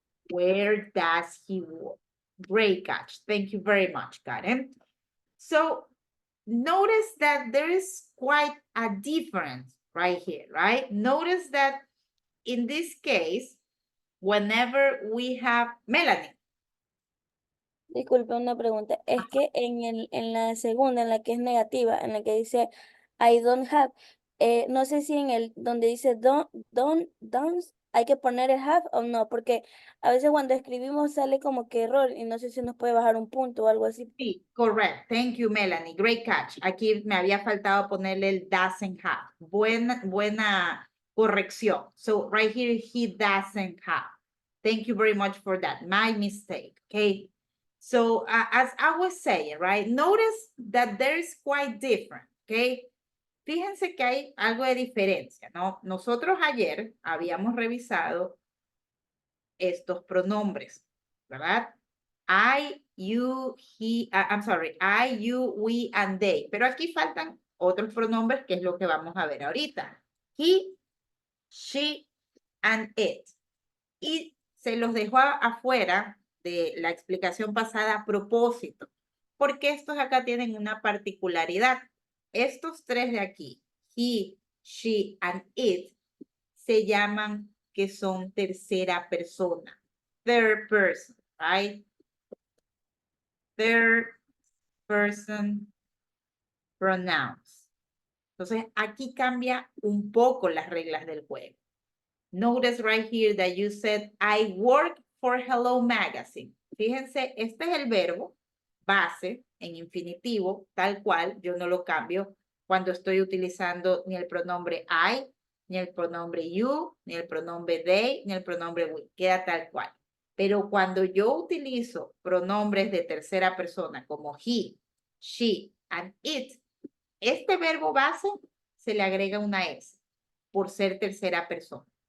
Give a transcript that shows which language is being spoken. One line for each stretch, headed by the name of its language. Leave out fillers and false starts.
English: Where does he work? Great catch. Thank you very much, Karen. So notice that there is quite a difference right here, right? Notice that in this case, whenever we have Melanie.
Spanish: Disculpe, una pregunta. Es que en la segunda, en la que es negativa, en la que dice
English: I don't have,
Spanish: no sé si en el donde dice don't, hay que poner el have o no, porque a veces cuando escribimos sale como que error y no sé si nos puede bajar un punto o algo así.
English: Sí, correct. Thank you, Melanie. Great catch.
Spanish: Aquí me había faltado ponerle el
English: doesn't have.
Spanish: Buena corrección.
English: So right here, he doesn't have. Thank you very much for that. My mistake, okay? So as I was saying, right, notice that there is quite different, okay?
Spanish: Fíjense que hay algo de diferencia, ¿no? Nosotros ayer habíamos revisado estos pronombres, ¿verdad?
English: I, you, he, I'm sorry, I, you, we, and they.
Spanish: Pero aquí faltan otros pronombres, que es lo que vamos a ver ahorita.
English: He, she, and it.
Spanish: Y se los dejó afuera de la explicación pasada a propósito, porque estos acá tienen una particularidad. Estos tres de aquí,
English: he, she, and it,
Spanish: se llaman que son tercera persona,
English: third person, right? Third person pronouns.
Spanish: Entonces, aquí cambia un poco las reglas del juego.
English: Notice right here that you said, I work for Hello Magazine.
Spanish: Fíjense, este es el verbo base en infinitivo, tal cual, yo no lo cambio cuando estoy utilizando ni el pronombre I, ni el pronombre you, ni el pronombre they, ni el pronombre we. Queda tal cual. Pero cuando yo utilizo pronombres de tercera persona como
English: he, she, and it,
Spanish: este verbo base se le agrega una S por ser tercera persona.